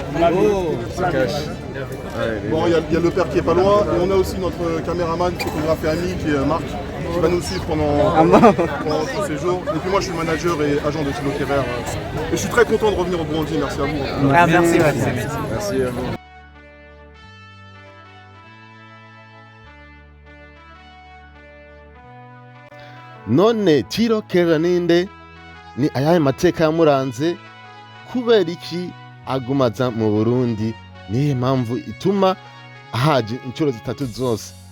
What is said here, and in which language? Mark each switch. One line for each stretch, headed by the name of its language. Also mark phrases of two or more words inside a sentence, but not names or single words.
French: Ça cache. Bon, il y a le père qui est pas loin. Et on a aussi notre caméraman, photographe et ami qui est Marc, qui va nous suivre pendant tout ce séjour. Et puis moi, je suis le manager et agent de Thilo Kerrer. Et je suis très content de revenir au Burundi. Merci à vous. Merci à vous.
Rundi: none Thilo Kerrer ninde? Ni ayahe mateka yamuranze? Kubera iki agumaza mu Burundi? Nihe mpamvu ituma ahaje inshuro zitatu zose?